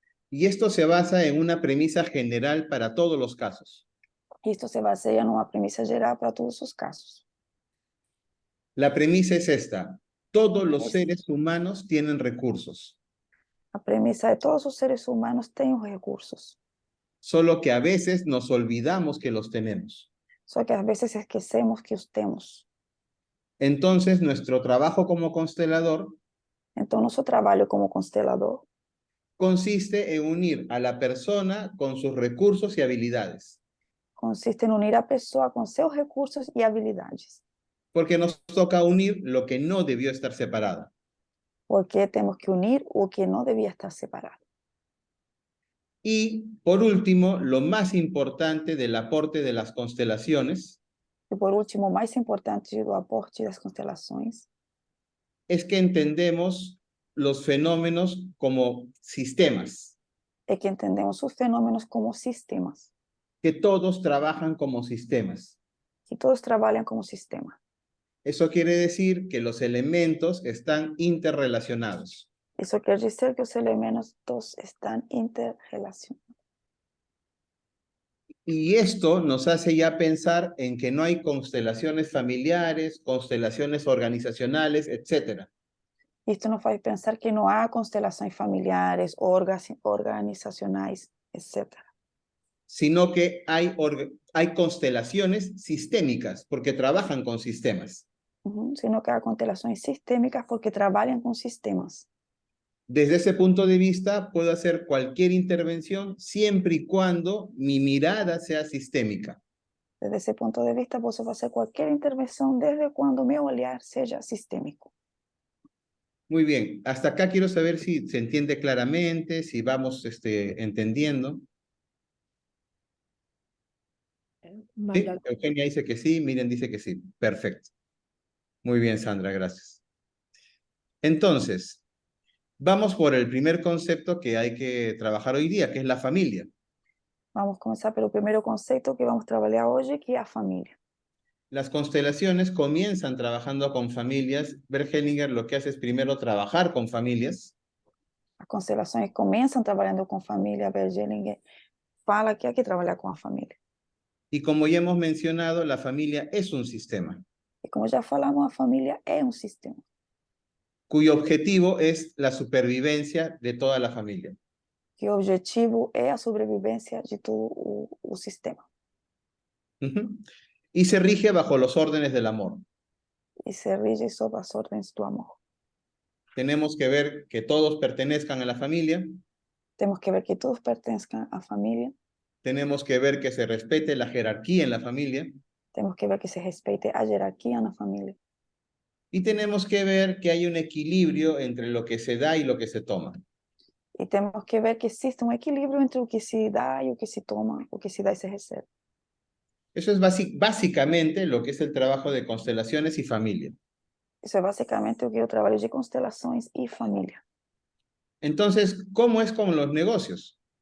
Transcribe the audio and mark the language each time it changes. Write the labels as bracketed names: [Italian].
[Spanish] Y esto se basa en una premisa general para todos los casos. [Portuguese] Isto se baseia numa premissa geral para todos os casos. [Spanish] La premisa es esta: todos los seres humanos tienen recursos, [Portuguese] A premissa é todos os seres humanos têm os recursos, [Spanish] solo que a veces nos olvidamos que los tenemos. [Portuguese] só que às vezes esquecemos que os temos. [Spanish] Entonces, nuestro trabajo como constelador [Portuguese] Então, nosso trabalho como constelador [Spanish] consiste en unir a la persona con sus recursos y habilidades, [Portuguese] consiste em unir a pessoa com seus recursos e habilidades, [Spanish] porque nos toca unir lo que no debió estar separado. [Portuguese] porque temos que unir o que não devia estar separado. [Spanish] Y, por último, lo más importante del aporte de las constelaciones [Portuguese] E por último, o mais importante do aporte das constelações [Spanish] es que entendemos los fenómenos como sistemas, [Portuguese] é que entendemos os fenômenos como sistemas, [Spanish] que todos trabajan como sistemas. [Portuguese] que todos trabalham como sistema. [Spanish] Eso quiere decir que los elementos están interrelacionados. [Portuguese] Isso quer dizer que os elementos estão interrelacionados. [Spanish] Y esto nos hace ya pensar en que no hay constelaciones familiares, constelaciones organizacionales, etc. [Portuguese] Isto nos faz pensar que não há constelações familiares, organizacionais, etc. [Spanish] Sino que hay constelaciones sistémicas porque trabajan con sistemas. [Portuguese] Sino que há constelações sistêmicas porque trabalham com sistemas. [Spanish] Desde ese punto de vista, puedo hacer cualquier intervención siempre y cuando mi mirada sea sistémica. [Portuguese] Desde esse ponto de vista, posso fazer qualquer intervenção desde quando meu olhar seja sistêmico. [Spanish] Muy bien, hasta acá quiero saber si se entiende claramente, si vamos entendiendo. Sí, Magdalena. Eugenia dice que sí, Miriam dice que sí. Perfecto. Muy bien, Sandra, gracias. Entonces, vamos por el primer concepto que hay que trabajar hoy día, que es la familia. [Portuguese] Vamos começar pelo primeiro conceito que vamos trabalhar hoje, que é a família. [Spanish] Las constelaciones comienzan trabajando con familias. Bert Hellinger lo que hace es primero trabajar con familias. [Portuguese] As constelações começam trabalhando com família. Bert Hellinger fala que há que trabalhar com a família. [Spanish] Y como ya hemos mencionado, la familia es un sistema, [Portuguese] E como já falamos, a família é um sistema, [Spanish] cuyo objetivo es la supervivencia de toda la familia. [Portuguese] que o objetivo é a sobrevivência de todo o sistema. [Spanish] Y se rige bajo los órdenes del amor. [Portuguese] E se rige sob as ordens do amor. [Spanish] Tenemos que ver que todos pertenezcan a la familia. [Portuguese] Temos que ver que todos pertencem à família. [Spanish] Tenemos que ver que se respete la jerarquía en la familia. [Portuguese] Temos que ver que se respeite a jerarquia na família. [Spanish] Y tenemos que ver que hay un equilibrio entre lo que se da y lo que se toma. [Portuguese] E temos que ver que existe um equilíbrio entre o que se dá e o que se toma, o que se dá e se recebe. [Spanish] Eso es básicamente lo que es el trabajo de constelaciones y familia. [Portuguese] Isso é basicamente o que eu trabalho de constelações e família. [Spanish] Entonces, ¿cómo es con los negocios?